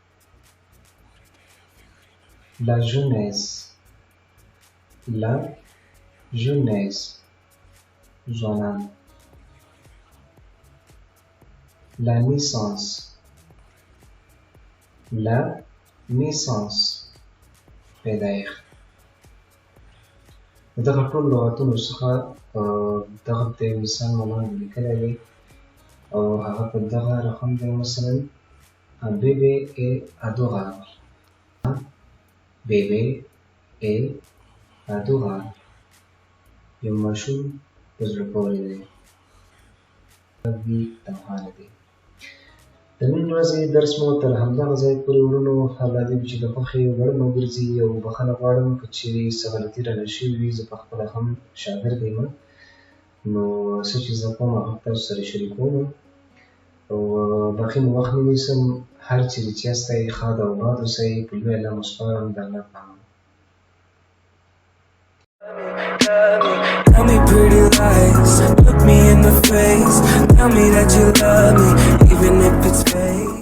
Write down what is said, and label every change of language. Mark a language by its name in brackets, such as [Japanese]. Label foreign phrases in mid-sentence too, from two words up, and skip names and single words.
[French] la jeunesse ځوانان. la naissance پیدایښت. [Pashto] د دغه ټولو لغاتونو څخه دغه ته یو مثال ما لیکلی دی او هغه په دغه رقم دی. [French] مثلا un bébé est adorable. bébé est adorable. [Pashto] یو ماشوم په زړه پورې دی. تنها نه دی. د نن ورځې درس مو تر همدغه ځای پورې وروڼو الله دې وي چې د خوښې وړ مو ګرځي او بښنه غواړم که چیرې څه غلطي رانه شوي وي. زه پخپله هم شاګرد یم نو څه چې زده کوم هغه تاسو سره شریکوم او باقي مو وخت نه نیسم. هر چیرې چې یاستئ ښاد او باد اوسئ. په لوی الله مو سپارم. د الله په امان. [English] Tell me pretty lies, look me in the face, tell me that you love me, even if it's fake.